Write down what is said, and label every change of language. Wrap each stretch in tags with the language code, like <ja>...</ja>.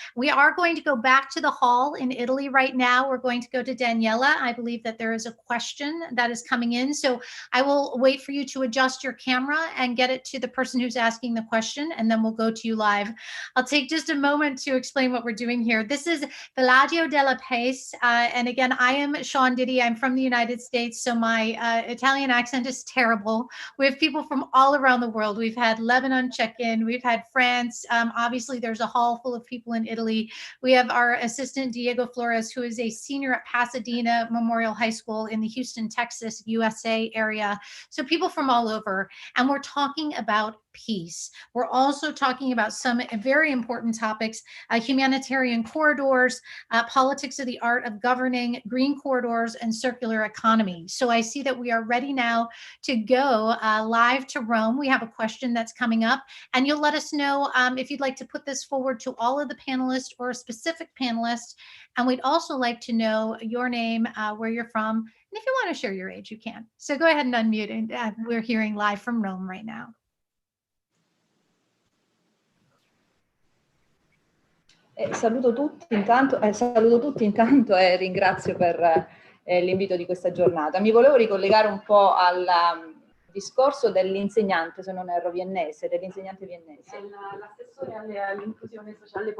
<en>We are going to go back to the hall in Italy right now. We're going to go to Daniela. I believe that there is a question that is coming in. So I will wait for you to adjust your camera and get it to the person who's asking the question, and then we'll go to you live. I'll take just a moment to explain what we're doing here. This is Villaggio della Pace. And again, I am Sean Diddy. I'm from the United States, so my Italian accent is terrible. We have people from all around the world. We've had Lebanon check in. We've had France. Obviously, there's a hall full of people in Italy. We have our assistant, Diego Flores, who is a senior at Pasadena Memorial High School in the Houston, Texas, USA area. So people from all over. And we're talking about peace. We're also talking about some very important topics, humanitarian corridors, politics of the art of governing, green corridors, and circular economy. So I see that we are ready now to go live to Rome. We have a question that's coming up, and you'll let us know if you'd like to put this forward to all of the panelists or a specific panelist. And we'd also like to know your name, where you're from, and if you want to share your age, you can. So go ahead and unmute, and we're hearing live from Rome right now.</en> <it>Saluto tutti intanto e ringrazio per l'invito di questa giornata. Mi volevo ricollegare un po' al discorso dell'insegnante, se non erro, viennese, dell'insegnante viennese. L'assessore all'inclusione sociale,</it>